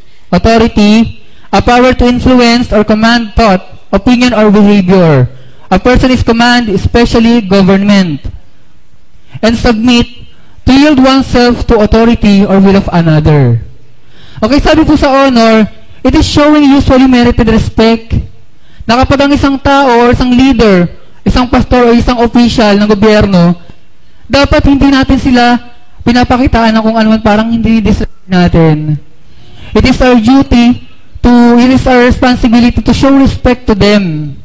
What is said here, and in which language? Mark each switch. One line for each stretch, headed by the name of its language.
English: Authority, a power to influence or command thought, opinion, or behavior. A person is command, especially government. And submit, to yield oneself to authority or will of another. Okay,
Filipino: sabi po sa honor,
English: it is showing usually merited respect.
Filipino: Na kapag ang isang tao or isang leader, isang pastor o isang official ng gobyerno, dapat hindi natin sila pinapakitaan ng kung ano man parang hindi deserve natin.
English: It is our duty it is our responsibility to show respect to them.